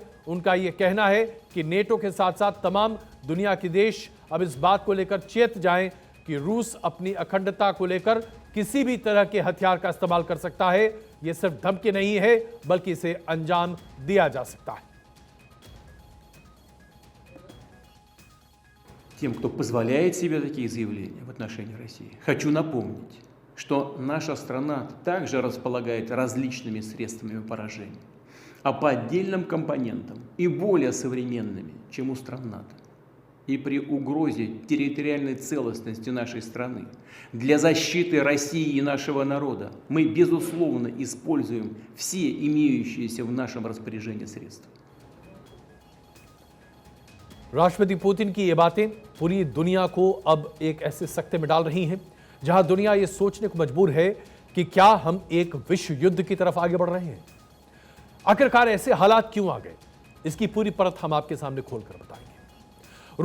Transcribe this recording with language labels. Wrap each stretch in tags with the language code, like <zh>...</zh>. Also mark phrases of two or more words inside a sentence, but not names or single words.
<hi>उनका यह कहना है कि नेटो के साथ साथ तमाम दुनिया के देश अब इस बात को लेकर चेत जाएं कि रूस अपनी अखंडता को लेकर किसी भी तरह के हथियार का इस्तेमाल कर सकता है। यह सिर्फ धमकी नहीं है, बल्कि इसे अंजाम दिया जा सकता है।</hi> <ru>Тем, кто позволяет себе такие заявления в отношении России, хочу напомнить, что наша страна также располагает различными средствами поражения, а по отдельным компонентам и более современными, чем у стран НАТО. И при угрозе территориальной целостности нашей страны для защиты России и нашего народа мы, безусловно, используем все имеющиеся в нашем распоряжении средства.</ru> <hi>राष्ट्रपति पुतिन की ये बातें पूरी दुनिया को अब एक ऐसे सख्ते में डाल रही हैं जहां दुनिया ये सोचने को मजबूर है कि क्या हम एक विश्व युद्ध की तरफ आगे बढ़ रहे हैं। आखिरकार ऐसे हालात क्यों आ गए, इसकी पूरी परत हम आपके सामने खोलकर बताएंगे।</hi>